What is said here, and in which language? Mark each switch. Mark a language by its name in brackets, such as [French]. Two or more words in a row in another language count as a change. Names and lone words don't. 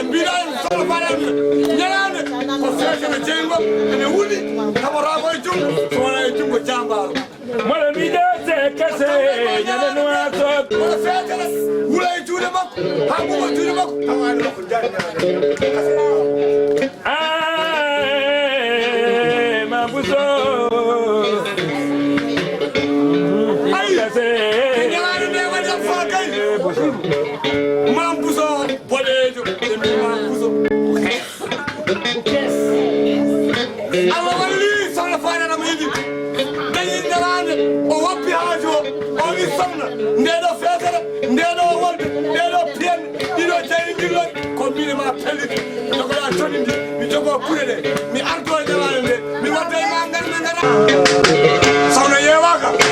[Fula] Mbira e Sokhna Fara mi. Nyalande. Ko fete be jengo. Ene wuli. Tabo rabo e jungo. So wona e jungo jambaro. Mola mi jase Kassé. Nyalande wa so. Mola fete la. Wula e juude makko. Ha mo juude makko. Tawa e makko jangi. Ay, Mam Bousso. Ay. Kassé. Nyalande ne wa jam fa kay. Mam Bousso bodejo. Mam Bousso. Allah walli Sokhna Fara na mo yidi. Dañi nyalande o woppi haajo o wi sokhna nde ɗo fetere nde ɗo wonde nde ɗo piyen ɗiɗo jeydi ndillo ko min ma pelliti jogoɗa toni ndi mi jogo kuɗe ɗe mi ardo e nyalande nde mi wadda e ma ngar mi ngara sokhna yewaka